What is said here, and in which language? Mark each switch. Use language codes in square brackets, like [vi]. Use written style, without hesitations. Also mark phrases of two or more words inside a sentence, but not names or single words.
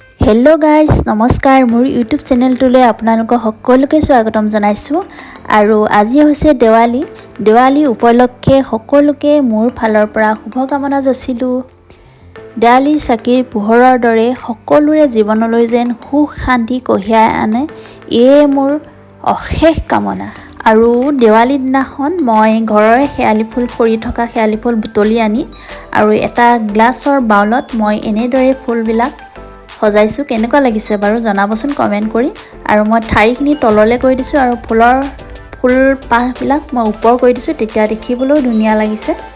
[en] Hello guys [as] নমস্কাৰ মোৰ ইউটিউব চেনেলটোলৈ আপোনালোক সকলোকে স্বাগতম জনাইছোঁ আৰু আজি হৈছে দেৱালী উপলক্ষে সকলোকে মোৰ फाলৰ পৰা শুভকামনা যাচিলো देवाली চাকিৰ পোহৰৰ দৰে সকলোৰে জীৱনলৈ যেন সুখ শান্তি কঢ়িয়াই আনে এই মোৰ অশেষ কামনা আৰু देवाली দিনাখন মই ঘৰৰে শেৱালি ফুল ফৰি থকা শেৱালি ফুল বুটলি আনি আৰু এটা গ্লাছৰ বাউলত মই এনেদৰে ফুলবিলাক সজাইছো কেনেকুৱা লাগিছে বাৰু জনাবচোন কমেন্ট কৰি আৰু মই ঠাৰিখিনি তললে কৰি দিছো আৰু ফুল পাহবিলাক মই ওপৰ কৰি দিছো তেতিয়া দেখিবলৈ ধুনীয়া লাগিছে